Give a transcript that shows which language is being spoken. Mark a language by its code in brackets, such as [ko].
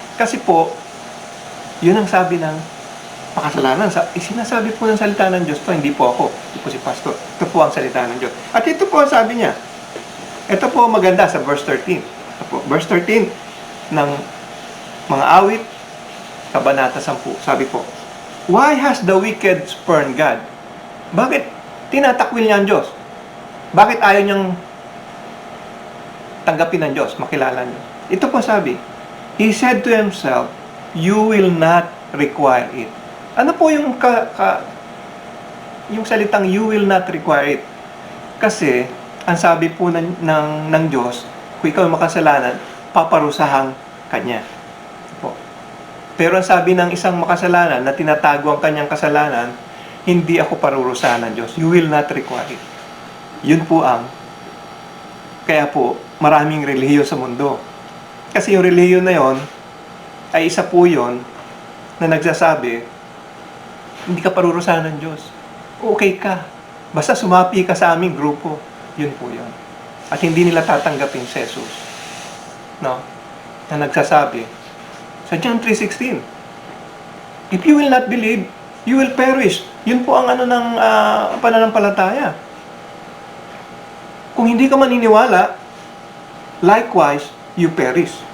[tl] Kasi po, yun ang sabi ng makasalanan. Sinasabi po ng salita ng Diyos to, hindi po ako, hindi po si Pastor. Ito po ang salita ng Diyos. At ito po ang sabi niya. Ito po maganda sa verse 13. Ito po, verse 13 ng mga awit, kabanata 10. Sabi po, [en] why has the wicked spurned God? [tl] Bakit tinatakwil niya ang Diyos? Bakit ayaw niyang tanggapin ng Diyos, makilala niyo? Ito po sabi, [en] he said to himself, you will not require it. [tl] Ano po yung yung salitang [en] you will not require it? [tl] Kasi ang sabi po ng Diyos, kung ikaw ay makasalanan, paparusahan kanya. Po. Pero ang sabi ng isang makasalanan na tinatago ang kanyang kasalanan, hindi ako parurusahan ng Diyos. [en] You will not require it. [tl] Yun po kaya po, maraming relihiyon sa mundo. Kasi yung relihiyon na yon ay isa po yon na nagsasabi, hindi ka parurusahan ng Diyos. Okay ka. Basta sumapi ka sa aming grupo. Yun po yun. At hindi nila tatanggapin si Jesus. No? Na nagsasabi, sa John 3:16, [en] if you will not believe, you will perish. [tl] Yun po ang ng pananampalataya. Kung hindi ka maniniwala, [en] likewise, you perish.